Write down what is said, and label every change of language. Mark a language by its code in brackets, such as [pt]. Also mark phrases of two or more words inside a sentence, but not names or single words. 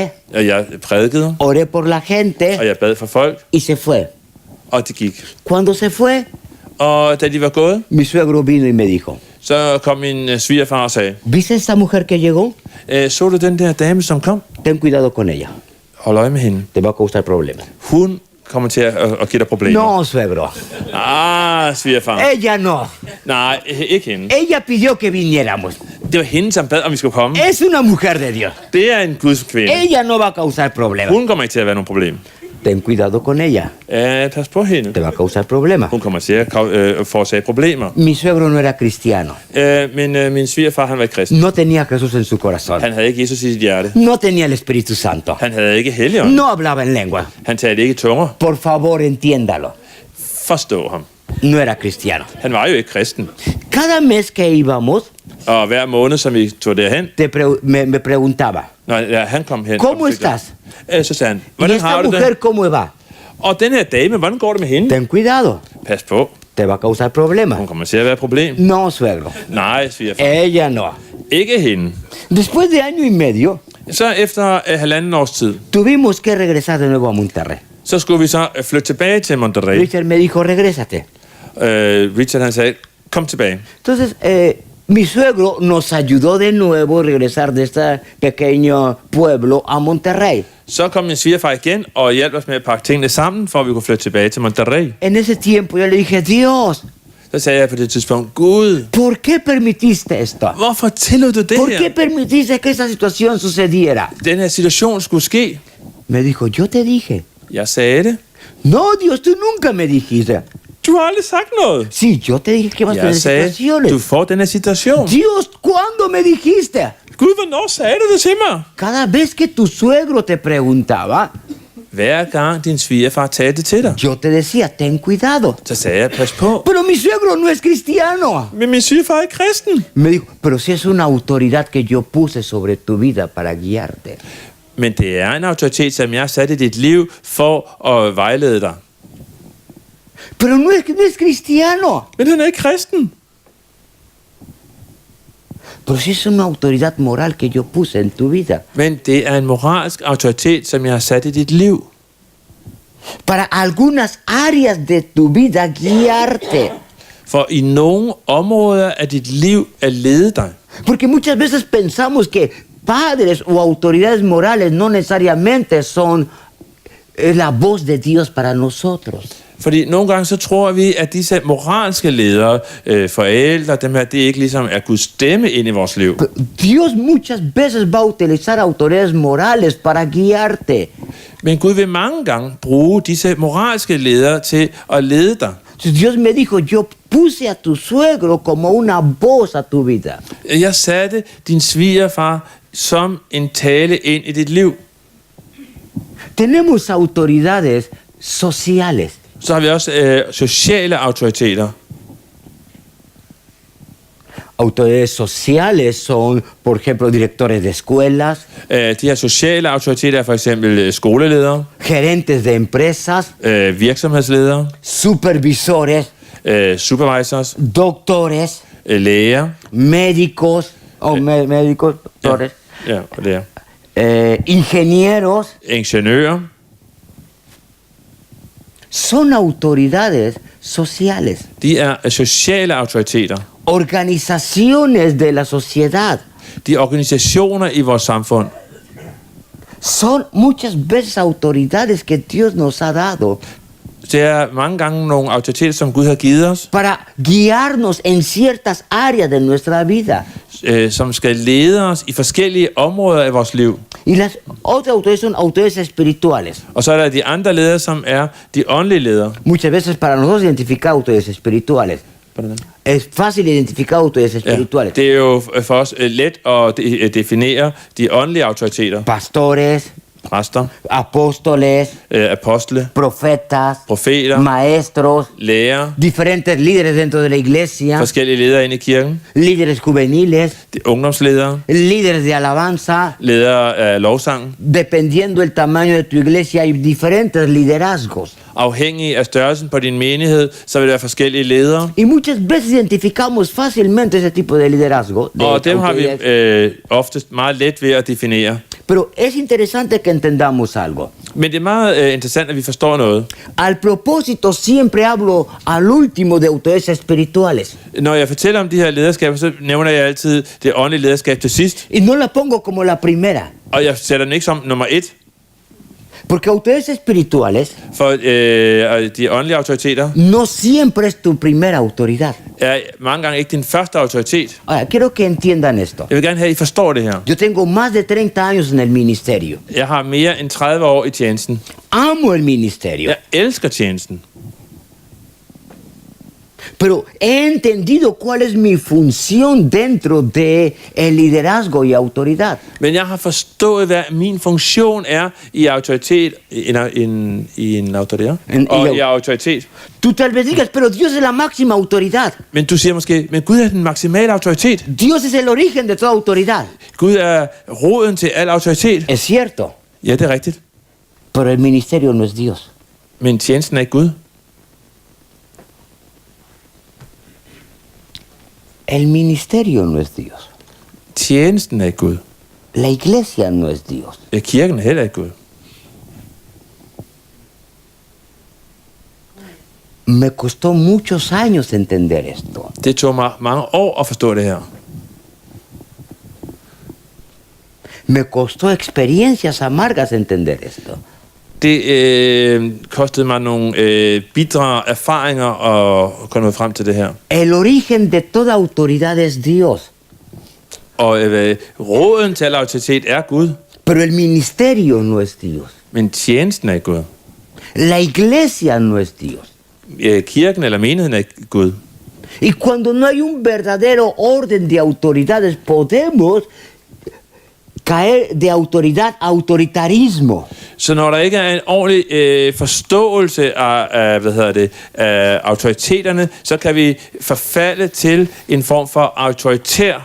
[da] og jeg prædikede, [es] oré por la [da] og [es] gente [da] jeg bad for folk, [es] y se fue. [da] og de gik. [es] Cuando se fue, [da] Og da de var gået, [es] mi suegro vino y me dijo, [da] så kom min svigerfar og sagde, [es] ¿viste esta mujer que llegó? [da] så du den der dame, som kom? [es] Ten cuidado con ella, [da] Hold øje med hende. [es] te va a causar problemas. [da] Hun kommer til at give dig problemer. [es] No, suegro, [da] Svigerfar. [es] ella no. [da] Nej, ikke hende. [es] Ella pidió que viniéramos. [da] Det var hende, som bad, om vi skulle komme. [es] Es una mujer de Dios. [da] Det er en Guds kvinde. [es] Ella no va a causar problemas. [da] Hun kommer ikke til at være nogen problem. [es] Ten cuidado con ella, [da] Pas på hende. [es] te va a causar problemas. [da] Hun kommer til at forårsage problemer. [es] Mi suegro no era cristiano. [da] Men min svigerfar, han var ikke kristen. [es] No tenía a Jesús en su corazón. [da] Han havde ikke Jesus i sit hjerte. [es] No tenía el Espíritu Santo. [da] Han havde ikke Helligånd. [es] No hablaba en lengua. [da] Han talte ikke tunger. [es] Por favor, entiéndalo. [da] Forstå ham. [es] No era cristiano. [da] Han var jo ikke kristen. [es] Cada mes que íbamos, [da] Og hver måned, som vi tog derhen, [es] me preguntaba, [da] når han kom hen, [es] ¿cómo estás? [da] så sagde han, [es] ¿Y [da] hvordan [es] esta [da] har du [es] mujer [da] det? [es] cómo va? [da] Og den her dame, hvordan går det med hende? [es] Ten cuidado, [da] Pas på. [es] te va a causar problemas. [da] Hun kommer til at være et problem. [es] No, suegro. [da] Nej, svigerfar. [es] Ella no. [da] Ikke hende. [es] Después de año y medio, [da] Så efter 1,5 års tid, [es] tuvimos que regresar de nuevo a Monterrey. [da] så skulle vi så flytte tilbage til Monterrey. [es] Richard me dijo, regrésate. [da] Richard han sagde, kom tilbage. [es] Entonces, mi suegro nos ayudó de nuevo a regresar de este pequeño pueblo a Monterrey. [da] Så kom min svigerfar igen og hjalp os med at pakke tingene sammen, for at vi kunne flytte tilbage til Monterrey. [es] En ese tiempo yo le dije, Dios, [da] Så sagde jeg på det tidspunkt, Gud, [es] ¿por qué permitiste esto? [da] hvorfor tillod du det [es] ¿Por qué [da] her? [es] permitiste que esa situación sucediera? [da] Den her situation skulle ske. [es] Me dijo, yo te dije. [da] Jeg sagde det. [es] No, Dios, tú nunca me dijiste. [da] Du har aldrig sagt noget. [es] Sí, yo te dije que ibas a tener [da] Jeg sagde, [es] situaciones. [da] du får den her situation. [es] Dios, ¿cuándo me dijiste? [da] Gud, hvornår sagde du det til mig? [es] Cada vez que tu suegro te preguntaba, [da] Hver gang din svigerfar talte til dig, [es] yo te decía, ten cuidado. [da] så sagde jeg, pas på. [es] Pero mi suegro no es cristiano. [da] Men min svigerfar er ikke kristen. [es] Me dijo, pero si es una autoridad que yo puse sobre tu vida para guiarte. [da] Men det er en autoritet, som jeg har sat i dit liv for at vejlede dig. [es] Pero no es cristiano. [da] Men han er ikke kristen. [es] Pero si es una autoridad moral que yo puse en tu vida. [da] Men det er en moralsk autoritet, som jeg har sat i dit liv. [es] Para algunas áreas de tu vida guiarte. [da] For i nogle områder af dit liv at lede dig. [es] Porque muchas veces pensamos que padres o autoridades morales no necesariamente son la voz de Dios para nosotros. [da] Fordi nogle gange så tror vi, at disse moralske ledere, forældre, dem her, det ikke ligesom er Guds stemme ind i vores liv. [es] Dios muchas veces va a utilizar autoridades morales para guiarte. [da] Men Gud vil mange gange bruge disse moralske ledere til at lede dig. [es] Dios me dijo, yo puse a tu suegro como una voz a tu vida. [da] Jeg satte din svigerfar som en tale ind i dit liv. [es] Tenemos autoridades sociales. [da] Så har vi også sociale autoriteter. [es] Autoridades sociales son, por ejemplo, directores de escuelas, [da] De her sociale autoriteter er for eksempel skoleledere, [es] gerentes de empresas, [da] virksomhedsledere, [es] supervisores, [da] supervisors, [es] doctores, [da] læger. [es] médicos, médicos, doctores, [da] Ja, og læger. [es] ingenieros. [da] Ingeniører. [es] Son autoridades sociales, [da] De er sociale autoriteter. [es] organizaciones de la sociedad. [da] De er organisationer i vores samfund. [es] Son muchas veces autoridades que Dios nos ha dado [da] Det er mange gange nogle autoriteter, som Gud har givet os, [es] para guiarnos en ciertas áreas de nuestra vida. [da] som skal lede os i forskellige områder af vores liv. [es] Y las otras autoridades son autoridades espirituales. [da] Og så er der de andre ledere, som er de åndelige ledere. [es] Muchas veces para nosotros identificar autoridades espirituales. Es fácil identificar autoridades espirituales. [da] Det er jo for os let at definere de åndelige autoriteter. [es] Pastores, [da] Præster, [es] apóstoles, [da] apostle, [es] profetas, [da] profeter, [es] maestros, [da] lærere, [es] diferentes líderes dentro de la iglesia, [da] forskellige ledere inde i kirken, [es] líderes juveniles, [da] ungdomsledere, [es] líderes de alabanza. [da] ledere af lovsangen. [es] Dependiendo del tamaño de tu iglesia, hay diferentes liderazgos. [da] Afhængig af størrelsen på din menighed, så vil der være forskellige ledere. [es] Y muchas veces identificamos fácilmente ese tipo de liderazgo. [da] De Og dem har vi [es] autoridades. [da] oftest meget let ved at definere. [es] Pero es interesante que entendamos algo. [da] Men det er meget interessant, at vi forstår noget. [es] Al propósito siempre hablo al último de autoridades espirituales. [da] Når jeg fortæller om de her lederskaber, så nævner jeg altid det åndelige lederskab til sidst. [es] Y no la pongo como la primera. [da] Og jeg sætter den ikke som nummer 1. [es] Porque autoridades espirituales [da] For de åndelige autoriteter [es] no siempre es tu primera autoridad. [da] er mange gange ikke din første autoritet. [es] Ahora, quiero que entiendan esto. [da] Jeg vil gerne have, at I forstår det her. [es] Yo tengo más de 30 años en el ministerio. [da] Jeg har mere end 30 år i tjenesten. [es] Amo el ministerio. [da] Jeg elsker tjenesten. [es] Pero he entendido cuál es mi función dentro de el liderazgo y autoridad. [da] Men jeg har forstået, hvad min funktion er i autoritet, i en autoritet, og i autoritet. [es] Tú tal vez digas, pero Dios es la máxima autoridad. [da] Men du siger måske, men Gud er den maksimale autoritet. [es] Dios es el origen de toda autoridad. [da] Gud er roden til al autoritet. [es] Es cierto, [da] Ja, det er rigtigt. [es] pero el ministerio no es Dios. [da] Men tjenesten er ikke Gud. [es] El ministerio no es Dios. [da] Tjenesten er ikke Gud. [es] La iglesia no es Dios. [da] Ja, kirken er heller ikke Gud. [es] Me costó muchos años entender esto. [da] Det tog mig mange år at forstå det her. [es] Me costó experiencias amargas entender esto. [da] Det kostede mig nogle bitre erfaringer at komme frem til det her. [es] El origen de toda autoridad es Dios. [da] Og råden til al autoritet er Gud, [es] Pero el ministerio no es Dios. [da] men tjenesten er ikke Gud. [es] La iglesia no es Dios. [da] Kirken eller menigheden er ikke Gud. [es] Y cuando no hay un verdadero orden de autoridades, podemos caer de autoridad a autoritarismo. [da] Så når der ikke er en ordentlig forståelse af autoriteterne, så kan vi forfalde til en form for autoritær